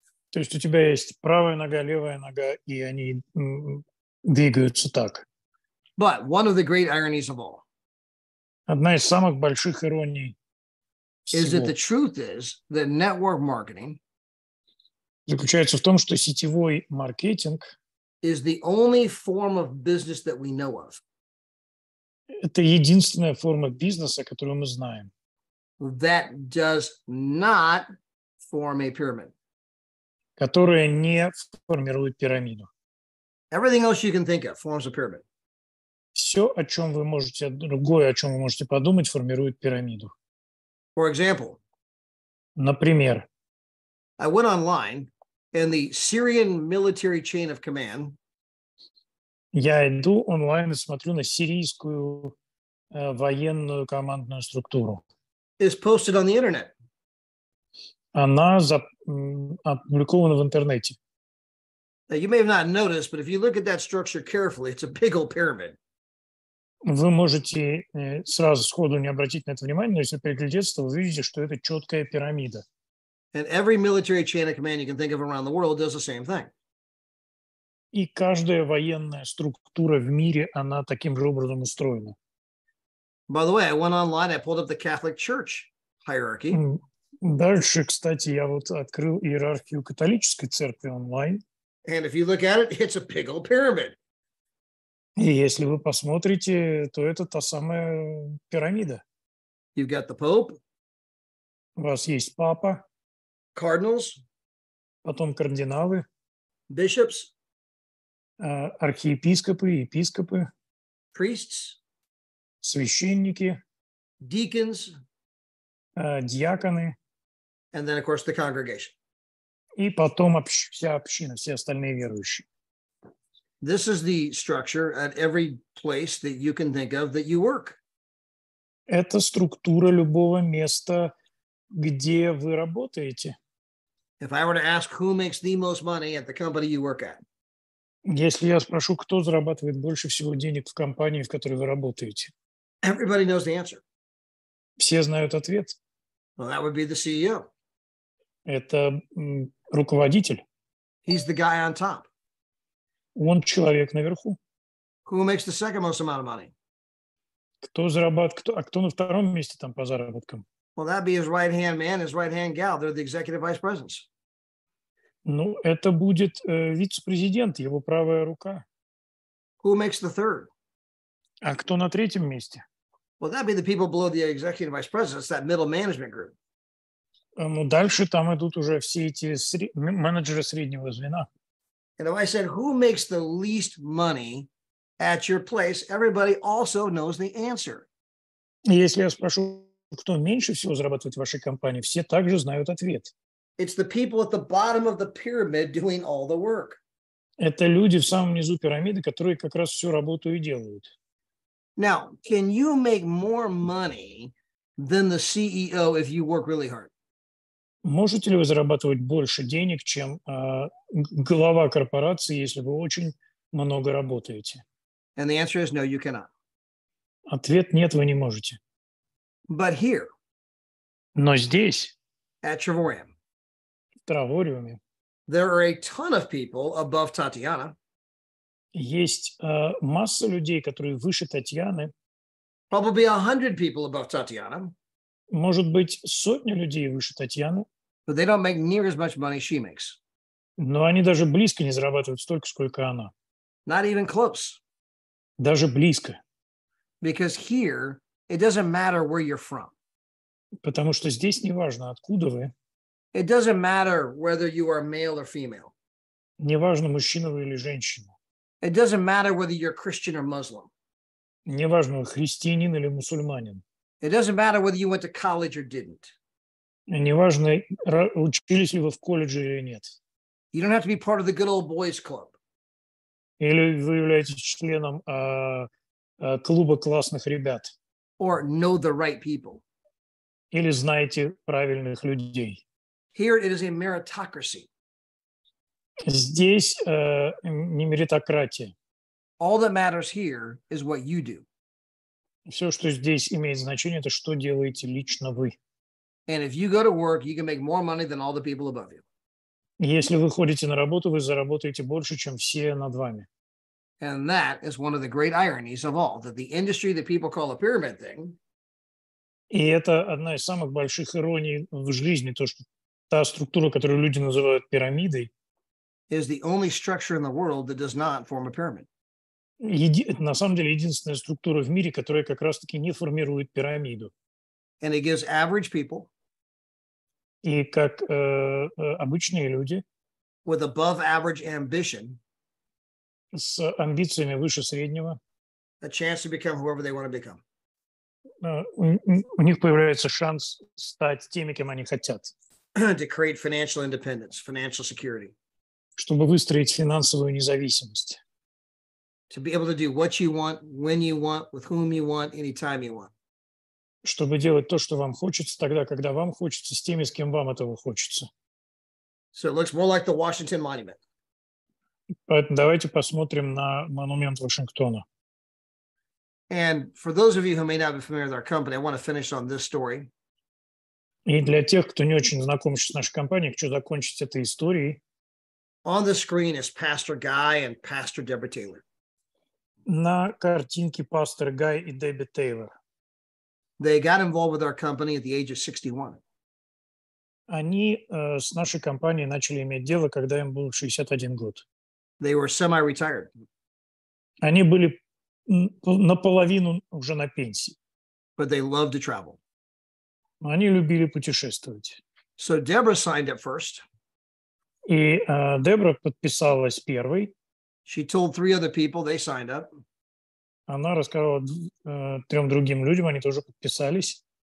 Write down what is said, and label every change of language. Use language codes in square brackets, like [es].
[ru] То есть у тебя есть правая нога, левая нога, и они двигаются так. [en] But one of the great ironies of all [ru] Одна из самых больших ироний [en] is that the truth is that network marketing [ru] заключается в том, что сетевой маркетинг [en] is the only form of business that we know of [ru] – это единственная форма бизнеса, которую мы знаем, [en] that does not form a pyramid. [ru] которая не формирует пирамиду. [en] Everything else you can think of forms a pyramid. [ru] Все, о чем вы можете, другое, о чем вы можете подумать, формирует пирамиду. [en] For example, [ru] Например, [en] I went online and the Syrian military chain of command [ru] я иду онлайн и смотрю на сирийскую военную командную структуру. [en] is posted on the internet. [ru] Она опубликована в интернете. [en] Now, you may have not noticed, but if you look at that structure carefully, it's a big old pyramid. [ru] Вы можете сразу сходу не обратить на это внимание, но если приглядеться, то вы увидите, что это четкая пирамида. [en] And every military chain of command you can think of around the world does the same thing. [ru] И каждая военная структура в мире, она таким же образом устроена. [en] By the way, I went online, I pulled up the Catholic Church hierarchy. [ru] Дальше, кстати, я вот открыл иерархию католической церкви онлайн. [en] And if you look at it, it's a big old pyramid. [ru] И если вы посмотрите, то это та самая пирамида. [en] You've got the Pope, [ru] У вас есть папа, [en] cardinals, [ru] потом кардиналы, [en] bishops, [ru] архиепископы, епископы, [en] priests, [ru] священники, [en] deacons, [ru] диаконы, [en] and then, of course, the congregation. [ru] и потом вся община, все остальные верующие. [en] This is the structure at every place that you can think of that you work. [ru] Это структура любого места, где вы работаете. [en] If I were to ask who makes the most money at the company you work at, [ru] Если я спрошу, кто зарабатывает больше всего денег в компании, в которой вы работаете, [en] everybody knows the answer. [ru] все знают ответ. [en] Well, that would be the CEO. [ru] Это руководитель. [en] He's the guy on top. [ru] Он человек наверху. [en] Who makes the second most amount of money? [ru] Кто зарабатывает, кто на втором месте там по заработкам? [en] Well, that'd be his right-hand man, his right-hand gal. They're the executive vice presidents. [ru] Ну, это будет вице-президент, его правая рука. [en] Who makes the third? [ru] А кто на третьем месте? [en] Well, that'd be the people below the executive vice presidents, that middle management group. [ru] Ну, дальше там идут уже все эти менеджеры среднего звена. [en] And if I said, who makes the least money at your place, everybody also knows the answer. [ru] И если я спрошу, кто меньше всего зарабатывает в вашей компании, все также знают ответ. [en] It's the people at the bottom of the pyramid doing all the work. [ru] Это люди в самом низу пирамиды, которые как раз всю работу и делают. [en] Now, can you make more money than the CEO if you work really hard? [ru] Можете ли вы зарабатывать больше денег, чем глава корпорации, если вы очень много работаете? [en] And the answer is no, you cannot. [ru] Ответ нет, вы не можете. [en] But here, [ru] Но здесь, [en] at Travorium, [ru] в Травориуме, [en] there are a ton of people above Tatiana. [ru] есть масса людей, которые выше Татьяны. [en] Probably 100 people above Tatiana. [ru] Может быть, сотня людей выше Татьяны. [en] But they don't make near as much money she makes. [ru] Но они даже близко не зарабатывают столько, сколько она. [en] Not even close. [ru] Даже близко. [en] Because here, it doesn't matter where you're from. [ru] Потому что здесь не важно, откуда вы. [en] It doesn't matter whether you are male or female. [ru] Не важно, мужчина вы или женщина. [en] It doesn't matter whether you're Christian or Muslim. [ru] Не важно, вы христианин или мусульманин. [en] It doesn't matter whether you went to college or didn't. [ru] Не важно, учились ли вы в колледже или нет. [en] You don't have to be part of the good old boys club. [ru] Или вы являетесь членом клуба классных ребят. [en] Or know the right people. [ru] Или знаете правильных людей. [en] Here it is a meritocracy. [ru] Здесь не меритократия. [en] All that matters here is what you do. [ru] Все, что здесь имеет значение, это что делаете лично вы. [en] And if you go to work, you can make more money than all the people above you. [ru] Если вы ходите на работу, вы заработаете больше, чем все над вами. [en] And that is one of the great ironies of all, that the industry that people call a pyramid thing. [ru] И это одна из самых больших ироний в жизни, то, что та структура, которую люди называют пирамидой, [en] is the only structure in the world that does not form a pyramid. [ru] Это на самом деле единственная структура в мире, которая как раз-таки не формирует пирамиду. [en] And it gives average people [ru] И как обычные люди [en] with above average ambition [ru] с амбициями выше среднего, [en] a chance to become whoever they want to become. [ru] У них появляется шанс стать теми, кем они хотят. [en] To create financial independence, financial security. [ru] Чтобы выстроить финансовую независимость. [en] To be able to do what you want, when you want, with whom you want, anytime you want. [ru] Чтобы делать то, что вам хочется, тогда, когда вам хочется, с теми, с кем вам этого хочется. [en] So it looks more like the Washington Monument. [ru] Поэтому давайте посмотрим на монумент Вашингтона. [en] And for those of you who may not be familiar with our company, I want to finish on this story. [ru] И для тех, кто не очень знаком с нашей компанией, хочу закончить этой историей. [en] On the screen is Pastor Guy and Pastor Deborah Taylor. [ru] На картинке пастор Гай и Дебби Тейлор. [en] They got involved with our company at the age of 61. [ru] Они с нашей компанией начали иметь дело, когда им был 61 год. [en] They were semi-retired. [ru] Они были наполовину уже на пенсии. [en] But they loved to travel. [ru] Они любили путешествовать. [en] So Deborah signed up first. [ru] И Дебра подписалась первой. [en] She told 3 other people, they signed up. [ru] Она рассказала 3 другим людям, они тоже подписались.